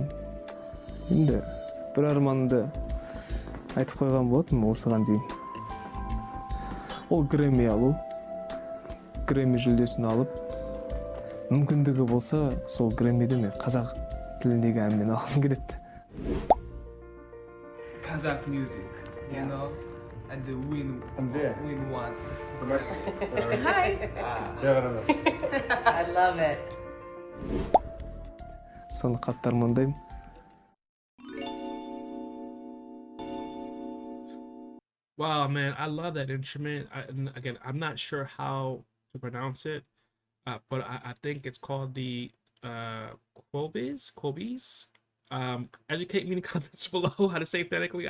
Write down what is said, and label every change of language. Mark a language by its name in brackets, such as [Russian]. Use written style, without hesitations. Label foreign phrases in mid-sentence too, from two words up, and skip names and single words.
[Kazakh] Енді бір арманымды айтып қойған болатынмын осыған дейін. Ол Грэмми алу, Грэмми жүлдесін алып, мүмкіндігі болса, сол Грэммиді мен қазақ тіліндегі әнмен алғым келеді. [English] Kazakh music. you know, and the win one. Hi. I love it. [Kazakh] Соны қатты армандаймын. [English] Wow, man, I love that instrument. And again, I'm not sure how to pronounce it, but I think it's called the Quobies. Educate me in the comments below how to say it phonetically.